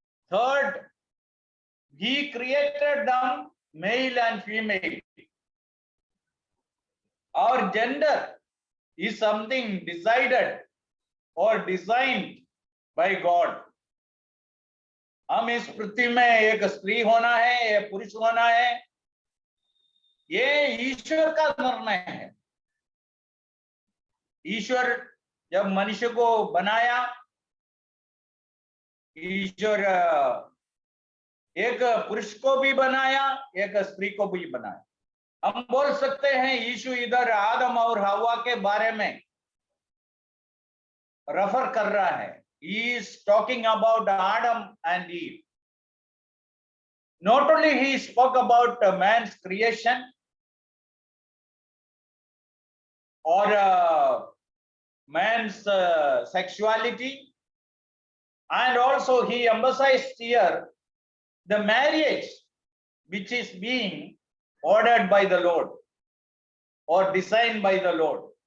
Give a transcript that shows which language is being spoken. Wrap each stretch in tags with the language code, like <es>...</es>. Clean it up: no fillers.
<en>Third, He created them male and female. Our gender is something decided or designed by God.</en> <hi>हम इस पृथ्वी में एक स्त्री होना है, एक पुरुष होना है, ये ईश्वर का निर्णय है. ईश्वर जब मनुष्य को बनाया, ईश्वर एक पुरुष को भी बनाया, एक स्त्री को भी बनाया. हम बोल सकते हैं यीशु इधर आदम और हवा के बारे में रेफर कर रहा है.</hi> <en>He is talking about Adam and Eve. Not only he spoke about man's creation or man's sexuality, and also he emphasized here the marriage which is being ordered by the Lord or designed by the Lord.</en>